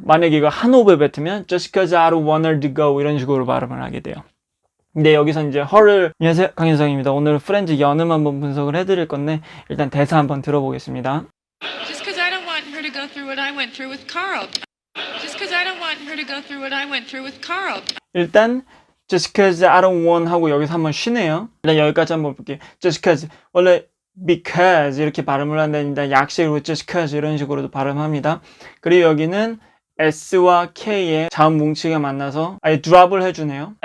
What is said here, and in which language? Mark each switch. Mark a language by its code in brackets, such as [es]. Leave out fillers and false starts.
[ko] 만약에 이거 한 호흡에 뱉으면 [en] just cause I don't want her to go [ko] 이런 식으로 발음을 하게 돼요. 근데 여기서 이제 her를 안녕하세요, 강윤성입니다. 오늘 프렌즈 연음 한번 분석을 해드릴 건데 일단 대사 한번 들어보겠습니다. [en] Just cause I don't want her to go through what I went through with Carl. Just cause I don't want her to go through what I went through with Carl. [ko] 일단 [en] just cause I don't want [ko] 하고 여기서 한번 쉬네요. 일단 여기까지 한번 볼게요. just cause 원래 because 이렇게 발음을 한다는데 약식으로 just cause 이런 식으로도 발음합니다. 그리고 여기는 S와 K의 자음 뭉치가 만나서 아예 드랍을 해주네요.